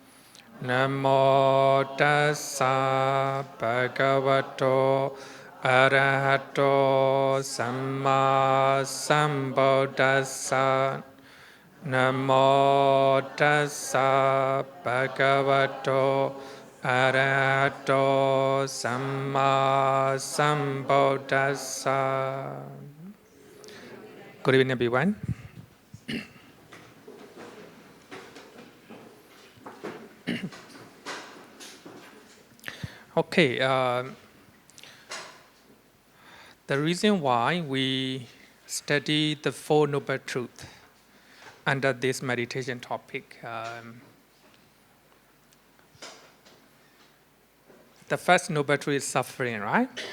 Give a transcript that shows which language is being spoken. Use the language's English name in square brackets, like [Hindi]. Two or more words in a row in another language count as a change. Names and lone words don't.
[Pali] Namo tassa bhagavato arahato samma sambuddhassa. Namo tassa bhagavato arahato samma sambuddhassa. [English] Good evening, everyone. Okay, the reason why we study the Four Noble Truths under this meditation topic, the first Noble Truth is suffering, right?